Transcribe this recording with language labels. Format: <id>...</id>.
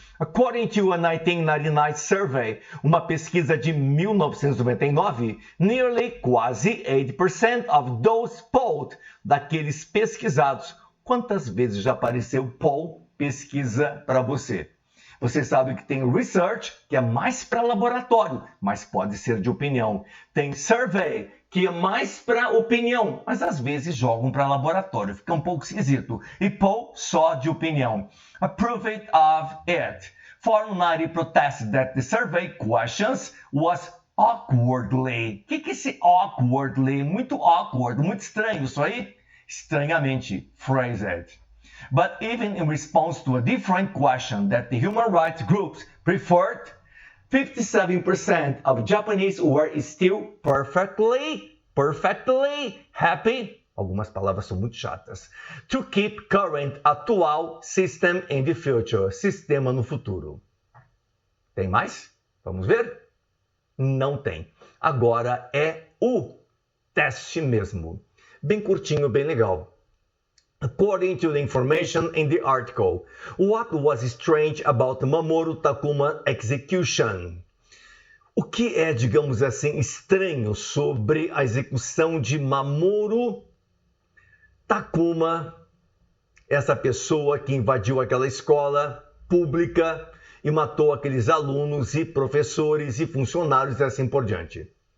<en>According to a 1999 survey,</en> <pt>uma pesquisa de 1999, nearly quase 80%</pt> <en>of those polled,</en> <pt>daqueles pesquisados, quantas vezes já apareceu poll, pesquisa para você? Você sabe que tem research, que é mais para laboratório, mas pode ser de opinião. Tem survey, que é mais para opinião, mas às vezes jogam para laboratório, fica um pouco esquisito. E poll, só de opinião.</pt> <en>Approved of it. 490 protested that the survey questions was awkwardly.</en> <pt>O que é esse awkwardly? Muito awkward, muito estranho isso aí. Estranhamente phrased.</pt> <en>But even in response to a different question that the human rights groups preferred, 57% of Japanese were still perfectly happy,</en> <pt>algumas palavras são muito chatas,</pt> <en>to keep current, atual, system in the future,</en> <pt>sistema no futuro. Tem mais? Vamos ver? Não tem. Agora é o teste mesmo. Bem curtinho, bem legal.</pt> <en>According to the information in the article, what was strange about Mamoru Takuma execution?</en> <pt>O que é, digamos assim, estranho sobre a execução de Mamoru Takuma, essa pessoa que invadiu aquela escola pública e matou aqueles alunos e professores e funcionários e assim por diante?</pt>